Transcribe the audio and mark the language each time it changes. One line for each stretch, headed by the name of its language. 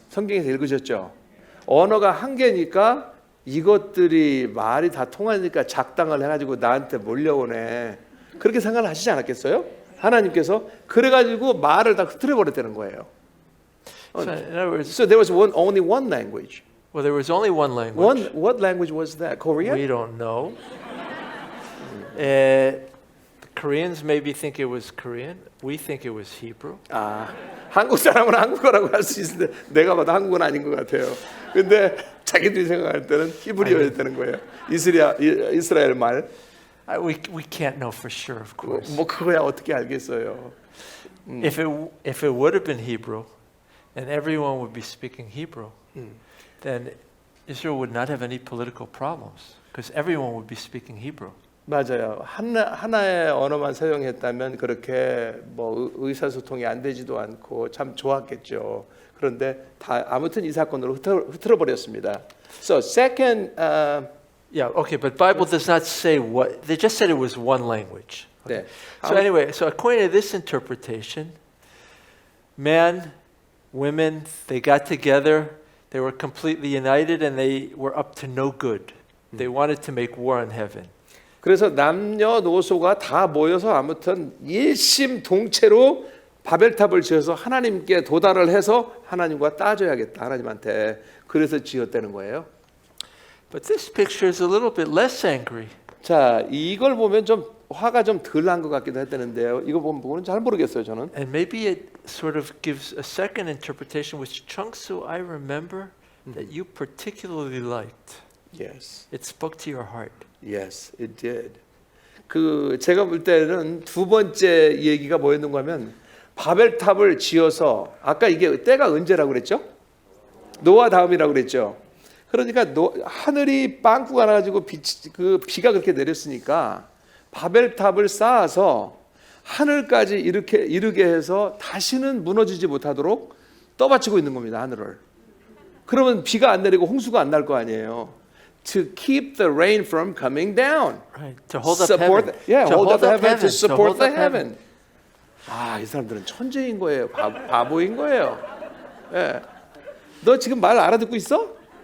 Korean: 성경에서 읽으셨죠? 언어가 한 개니까 이것들이 말이 다 통하니까 작당을 해가지고 나한테 몰려오네. 그렇게 생각을 하시지 않았겠어요? 하나님께서 그래가지고 말을 다 흐트려 버렸다는 거예요.
English: So in other words, So there was only one language. well, there was only one language. What language was that? Korean? We don't know. The Koreans maybe think it was Korean. We think it was Hebrew.
Korean: 한국 사람은 한국어라고 할 수 있는데 내가 봐도 한국어는 아닌 것 같아요. 근데 자기들이 생각할 때는 히브리어였다는 거예요. 이스라엘 말.
English: We can't know for sure, of course.
Korean: 뭐 그거야 어떻게 알겠어요.
English: If it would have been Hebrew, and everyone would be speaking Hebrew, then Israel would not have any political problems because everyone would be speaking Hebrew.
Korean: 맞아요. 하나의 언어만 사용했다면 그렇게 뭐 의사소통이 안 되지도 않고 참 좋았겠죠. 그런데 다 아무튼 이 사건으로 흐트러 버렸습니다.
English: So second Yeah, okay, but Bible does not say what. They just said it was one language.
Korean: 네.
English: So anyway, so according to this interpretation, man, women, they got together, they were completely united, and they were up to no good. They wanted to make war on heaven.
Korean: 그래서 남녀노소가 다 모여서 아무튼 일심동체로 바벨탑을 지어서 하나님께 도달을 해서 하나님과 따져야겠다. 하나님한테. 그래서 지었다는 거예요.
English: But this picture is a little bit less angry.
Korean: 자, 이걸 보면 좀 화가 좀 덜 난 것 같기도 했다는데요. 이거 보면 잘 모르겠어요, 저는.
English: And maybe it sort of gives a second interpretation, which Chung-Soo, I remember that you particularly liked. Yes. It spoke to your heart. Yes, it did.
Korean: 그 제가 볼 때는 두 번째 얘기가 뭐였는가 하면 바벨탑을 지어서 아까 이게 때가 언제라고 그랬죠? 노아 다음이라고 그랬죠. 그러니까 하늘이 빵꾸가 나가지고 비가 그렇게 내렸으니까 바벨탑을 쌓아서 하늘까지 이르게 해서 다시는 무너지지 못하도록 떠받치고 있는 겁니다. 하늘을. 그러면 비가 안 내리고 홍수가 안 날 거 아니에요.
English: To keep the rain from coming down. Right. To hold up support heaven. Yeah, to hold up heaven. To To support hold the up heaven.
Korean: 아, 이 사람들은 천재인 거예요. 바보인 거예요. 예. 너 지금 말 알아듣고 있어?